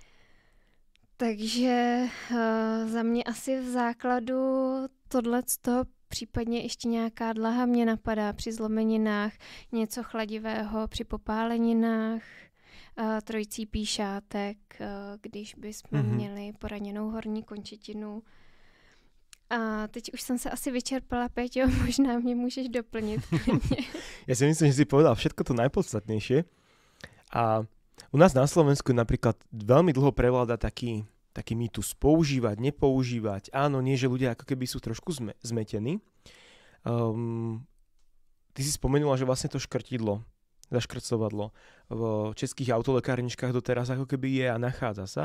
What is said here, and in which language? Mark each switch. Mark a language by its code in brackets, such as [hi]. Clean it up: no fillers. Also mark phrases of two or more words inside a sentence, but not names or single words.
[cs] Takže za mě asi v základu tohleto, případně ještě nějaká dlaha mě napadá při zlomeninách, něco chladivého při popáleninách, trojicí píšátek, když bychom měli poraněnou horní končetinu. A teď už jsem sa asi vyčerpala, Peťo, možná mě můžeš doplnit. [sk] Ja si myslím, že si povedal všetko to najpodstatnejšie. A u nás na Slovensku napríklad veľmi dlho prevláda taký mýtus používať, nepoužívať. Áno, nie, že ľudia ako keby sú trošku zmetení. Ty si spomenula, že vlastne to škrtidlo, zaškrcovadlo v českých autolekárničkách doteraz ako keby je a nachádza sa.